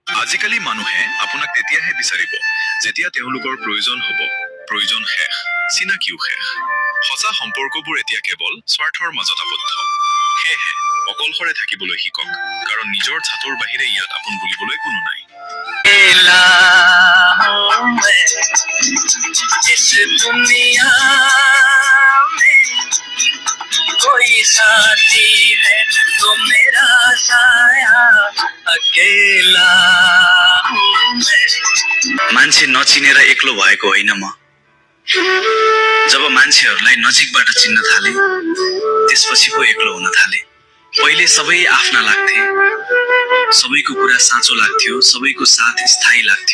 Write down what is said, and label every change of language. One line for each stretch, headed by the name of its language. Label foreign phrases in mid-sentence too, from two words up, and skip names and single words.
Assamese: আজিকালি মানুহে আপোনাক তেতিয়াহে বিচাৰিব যেতিয়া তেওঁলোকৰ প্ৰয়োজন হ'ব, প্ৰয়োজন শেষ, চিনাকিও শেষ। সঁচা সম্পৰ্কবোৰ এতিয়া কেৱল স্বাৰ্থৰ মাজত আবদ্ধ। সেয়েহে অকলশৰে থাকিবলৈ শিকক, কাৰণ নিজৰ ছাতৰ বাহিৰে ইয়াত আপোন বুলিবলৈ কোনো নাই।
Hindi: कोई साथी है तो मेरा साया अकेला हूँ मैं।
Nepali: मान्छे नचिनेर एक्लो भएको होइन म। जब मान्छेहरूलाई नजिकबाट चिन्न थाले त्यसपछि पो एक्लो हुन थाले। पहिले सबै आफ्ना लाग्थे, सबैको कुरा साँचो लाग्थ्यो, सबैको साथ स्थायी लाग्थ्यो।